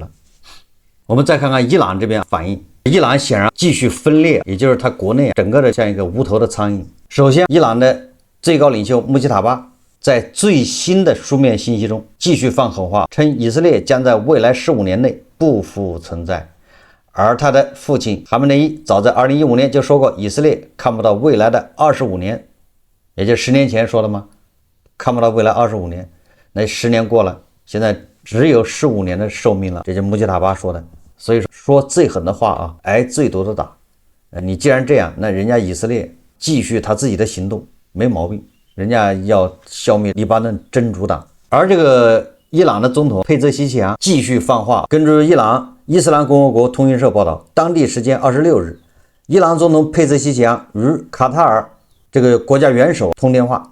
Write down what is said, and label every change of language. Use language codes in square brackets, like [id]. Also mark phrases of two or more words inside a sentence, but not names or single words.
[zh] 我們再看看伊朗這邊反應，伊朗顯然繼續分裂，也就是它國內整個的像一個無頭的蒼蠅。首先，伊朗的最高領袖穆吉塔巴在最新的書面信息中繼續放狠話，稱以色列將在未來15年內不復存在。而他的父親哈梅內伊早在2015年就說過，以色列看不到未來的25年，也就10年前說的嗎？看不到未來25年，那10年過了，現在只有15年的壽命了，這就穆吉塔巴說的。所以說最狠的話啊，挨最多的打。你既然這樣，那人家以色列繼續他自己的行動沒毛病，人家要消滅黎巴嫩真主黨。而這個伊朗的總統佩澤西奇揚繼續放話。根據伊朗伊斯蘭共和國通訊社報道，當地時間26日，伊朗總統佩澤西奇揚與卡塔爾這個國家元首通電話。